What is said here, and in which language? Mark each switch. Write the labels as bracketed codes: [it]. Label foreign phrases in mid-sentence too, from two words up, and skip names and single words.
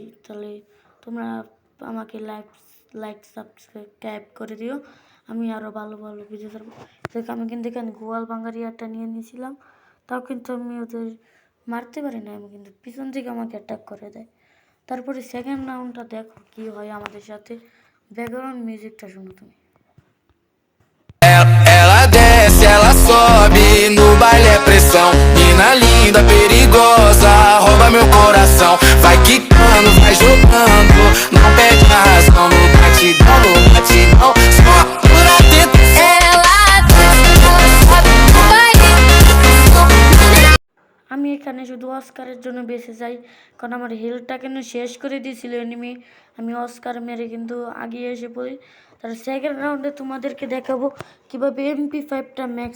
[bn] তাহলে তোমরা আমাকে [en] like subscribe [bn] করে দিও, আমি আরও ভালো ভালো ভিডিও করবো। দেখো আমি কিন্তু এখানে গোয়াল বাঙ্গার ইয়ারটা নিয়ে নিয়েছিলাম, তাও কিন্তু আমি ওদের মারতে পারি না, আমি কিন্তু পিছন থেকে আমাকে অ্যাটাক করে দেয়। তারপরে [en] second roundটা [bn] দেখো কি হয় আমাদের সাথে। [en] background musicটা [bn] শোনো তুমি। [pt] Ela desce, ela sobe, no baile é pressão. Mina linda, perigosa, rouba meu coração. Vai quicando, vai jogando, não perde a razão. No batidão, só por atento. [bn] আমি এখানে শুধু অস্কারের জন্য বেঁচে যাই, কারণ আমার হেলথটা কেন শেষ করে দিয়েছিল এনিমি। আমি অস্কার মেরে কিন্তু আগিয়ে এসে পড়ি। তার [en] second roundে [bn] তোমাদেরকে দেখাবো কীভাবে MP5টা ম্যাক্স।